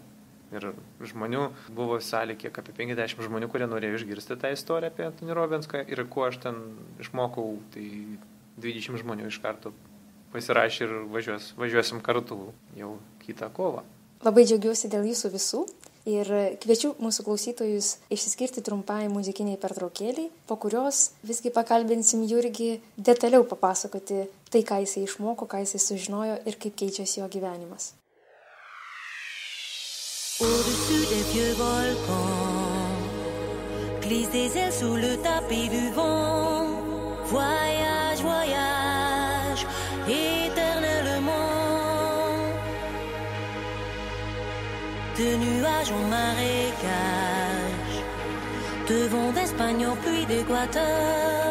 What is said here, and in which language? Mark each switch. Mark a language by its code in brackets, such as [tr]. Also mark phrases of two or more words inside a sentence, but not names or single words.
[lt] Ir žmonių buvo salė kiek apie 50 žmonių, kurie norėjo išgirsti tą istoriją apie Tony Robbinsą ir ko aš ten išmokau, tai 20 žmonių iš karto pasirašė ir važiuosim kartu jau kitą kovą. Labai džiaugiuosi dėl jūsų visų ir kviečiu mūsų klausytojus išsiskirti trumpai muzikiniai pertraukėliai, po kurios visgi pakalbinsim Jurgį detaliau papasakoti tai, ką jisai išmoko, ką jisai sužinojo ir kaip keičiasi jo gyvenimas. [fr] Au-dessus des vieux volcans, glisse des ailes sous le tapis du vent. Voyage, voyage, éternellement. De nuages en marécage, de vents d'Espagne en pluie d'Équateur.